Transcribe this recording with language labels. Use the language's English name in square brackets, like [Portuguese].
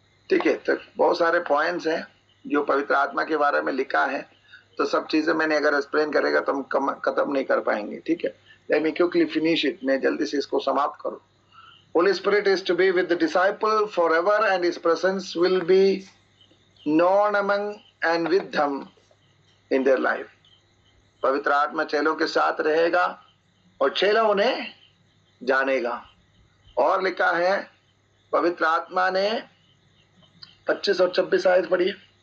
[Hindi] ठीक है, तो बहुत सारे पॉइंट्स हैं जो पवित्र आत्मा के बारे में लिखा है, तो सब चीजें मैंने अगर एक्सप्लेन करेगा तो हम खत्म नहीं कर पाएंगे। ठीक है, [English] let me quickly finish it, [Hindi] मैं जल्दी से इसको समाप्त करूं। [English] Holy Spirit is to be with the disciple forever and his presence will be known among and with them in their life. [Hindi] पवित्र आत्मा चेलों के साथ रहेगा और चेला उन्हें जानेगा। और लिखा है पवित्र आत्मा ने 25 और 26 आयत पढ़िए।